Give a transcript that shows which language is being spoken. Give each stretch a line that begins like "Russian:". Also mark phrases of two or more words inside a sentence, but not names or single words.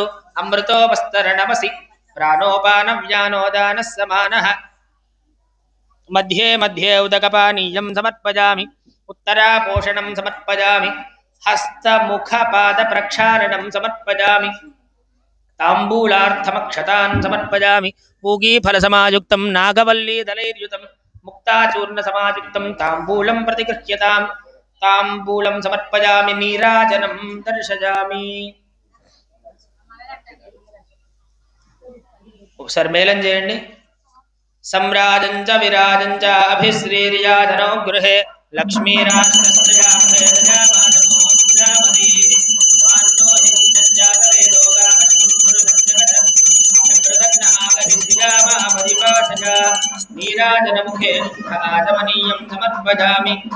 Sanskrit: अमृतोपस्तरणमसि प्राणोपानव्यानोदानः समानः मध्ये मध्ये उदकपानीयं समर्पयामि उत्तरापोषणं समर्पयामि हस्तमुखपादप्रक्षालनं समर्पयामि ताम्बूलार्थमक्षतान् समर्पयामि पूगीफलसमायुक्तं नागवल्लीदलैर्युतं मुक्ताचूर्णसमायुक्तं ताम्बूलं प्रतिगृह्यतां ताम्बूलं समर्पयामि नीराजनं दर्शयामि।
Telugu: ఒకసారి మేళం చేయండి।
Sanskrit: सम्राजञ्च विराजञ्च अभिश्रीर्याधनो गृहे नीराजनमुखे आचमनीयं समर्पयामि।